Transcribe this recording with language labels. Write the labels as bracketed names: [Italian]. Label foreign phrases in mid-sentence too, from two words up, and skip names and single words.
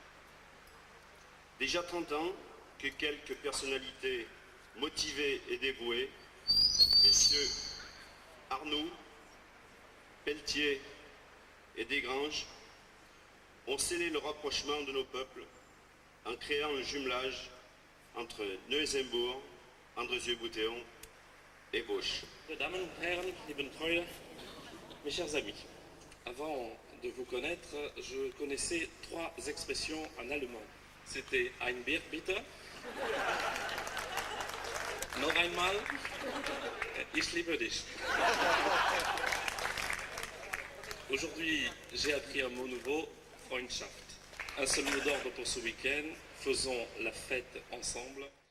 [French] Déjà 30 ans que quelques personnalités motivées et dévouées, messieurs Arnoux, Pelletier et Desgranges, ont scellé le rapprochement de nos peuples en créant un jumelage entre Neu-Isenburg, Andrézieux-Boutéon et Vosges. Dames, [German] Herren, lieben Freunde, [French] mes chers amis, avant de vous connaître, je connaissais 3 expressions en allemand. C'était [German] ein Bier bitte, noch einmal, ich liebe dich. [French] Aujourd'hui, j'ai appris un mot nouveau, Freundschaft. Un seul mot d'ordre pour ce week-end, faisons la fête ensemble.